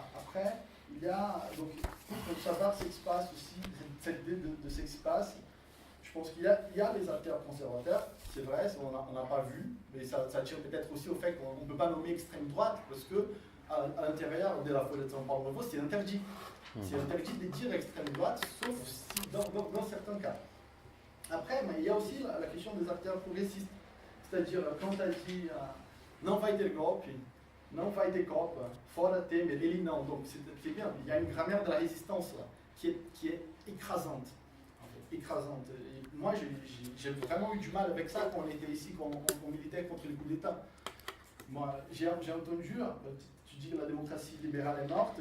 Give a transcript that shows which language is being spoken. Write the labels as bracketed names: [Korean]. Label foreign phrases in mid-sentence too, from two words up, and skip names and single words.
[French] Après, il y a, donc, pour savoir ce qui se passe aussi, cette idée de ce qui se passe, je pense qu'il y a les acteurs conservateurs, c'est vrai, on n'a pas vu, mais ça tient peut-être aussi au fait qu'on ne peut pas nommer extrême droite, parce que à l'intérieur de la Folha de São Paulo Novo, c'est interdit. C'est interdit de dire extrême droite, sauf si, dans certains cas. Après, mais il y a aussi la question des acteurs progressistes. C'est-à-dire, quand elle dit [Portuguese] não vai ter golpe, não vai ter Copa, fora Temer, ele não. [French] Donc c'est bien, il y a une grammaire de la résistance là, qui est écrasante. En fait, écrasante. Et moi, j'ai vraiment eu du mal avec ça quand on était ici, quand on militait contre le coup d'État. Moi, j'ai entendu, tu dis que la démocratie libérale est morte.